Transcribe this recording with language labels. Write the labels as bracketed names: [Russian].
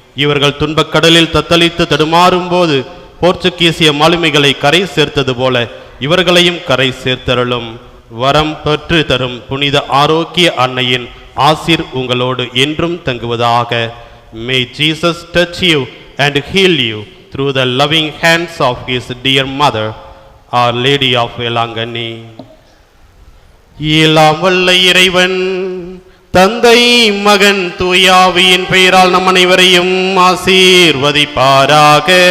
[Tamil] இவர்கள் துன்பக்கடலில் தத்தளித்து தடுமாறும் போது போர்ச்சுகீசிய மாலுமிகளை கரை சேர்த்தது போல இவர்களையும் கரை சேர்த்தருளும். வரம் பெற்று தரும் புனித ஆரோக்கிய அன்னையின் ஆசீர் உங்களோடு என்றும் தங்குவதாக. [English] May Jesus touch you and heal you through the loving hands of his dear mother, Our Lady of Elangani. [Tamil] எல்லாம் வல்ல இறைவன் தந்தை மகன் தூயாவியின் பெயரால் நம் அனைவரையும் ஆசீர்வதிப்பாராக.